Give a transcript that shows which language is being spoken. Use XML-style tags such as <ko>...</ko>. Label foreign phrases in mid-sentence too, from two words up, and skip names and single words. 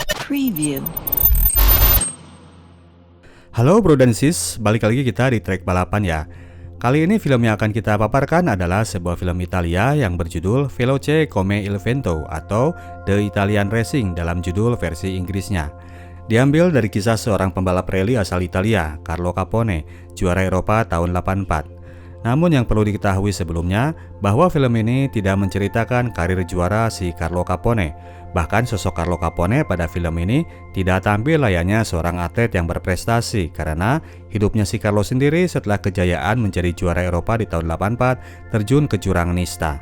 <id>Preview. Halo bro dan sis, balik lagi kita di Trek Balapan ya. Kali ini film yang akan kita paparkan adalah sebuah film Italia yang berjudul Veloce come il vento atau The Italian Racing dalam judul versi Inggrisnya. Diambil dari kisah seorang pembalap rally asal Italia, Carlo Capone, juara Eropa tahun 84. Namun yang perlu diketahui sebelumnya bahwa film ini tidak menceritakan karir juara si Carlo Capone. Bahkan sosok Carlo Capone pada film ini tidak tampil layaknya seorang atlet yang berprestasi karena hidupnya si Carlo sendiri setelah kejayaan menjadi juara Eropa di tahun 84 terjun ke jurang nista.</id>